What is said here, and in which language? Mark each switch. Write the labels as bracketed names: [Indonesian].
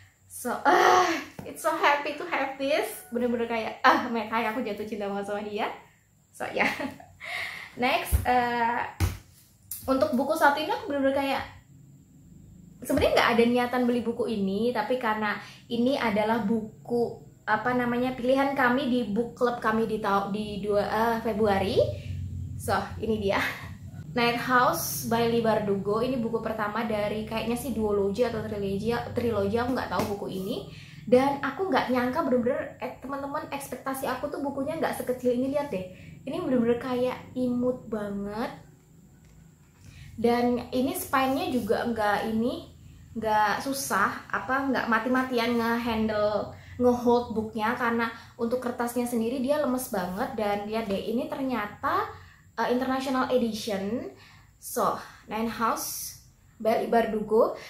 [English] So, it's so happy to have this. [Indonesian] Bener-bener kayak, Matt Haig, aku jatuh cinta banget sama dia. [English] So, ya. Yeah. [Indonesian] Next, untuk buku satu ini aku bener-bener kayak, sebenarnya nggak ada niatan beli buku ini, tapi karena ini adalah buku, apa namanya, pilihan kami di book club kami di 2 Februari. So, ini dia. [English] Night House by Leigh Bardugo. [Indonesian] Ini buku pertama dari kayaknya sih duologi atau trilogi, aku nggak tahu buku ini. Dan aku nggak nyangka bener-bener teman-teman, ekspektasi aku tuh bukunya nggak sekecil ini. Lihat deh, ini bener-bener kayak imut banget. Dan ini spine-nya juga nggak susah, nggak mati-matian nge-hold booknya, karena untuk kertasnya sendiri dia lemes banget. Dan lihat deh, ini ternyata International Edition. [English] So, Night House by Leigh Bardugo.